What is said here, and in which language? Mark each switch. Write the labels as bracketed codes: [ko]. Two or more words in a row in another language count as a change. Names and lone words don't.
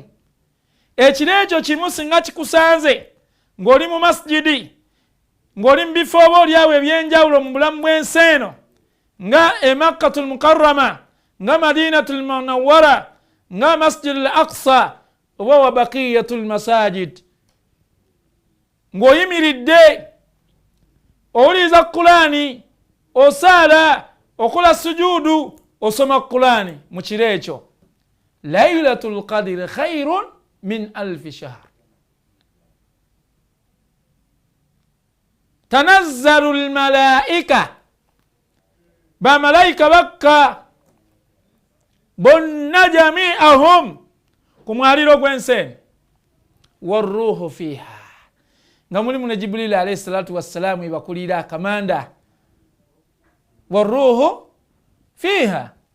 [lg] Ekiro ekyo kimu singa kikusanze ng'oli mu masjidi, ng'oli mu bifo oba olyawo ebyenjawulo mu bulamu bw'ensi eno, nga Makkatul Mukarrama, nga Madinatul Munawwara, nga Masjidul Aqsa oba [ar] وبقية المساجد, [lg] ng'oyimiridde owuliriza Qur'ani, osaala, okola sujudu, osoma Qur'ani mu kiro ekyo. [ar] ليلة القدر خير من ألف شهر. تنزل الملائكة, [lg] bamalayika bakka bonna jami'ahum ku mwaliro gw'ensi, [ar] والروح فيها, [lg] nga mulimu ne Jibril [ar] عليه الصلاة والسلام [lg] ibakulira akamanda. [ar] والروح فيها.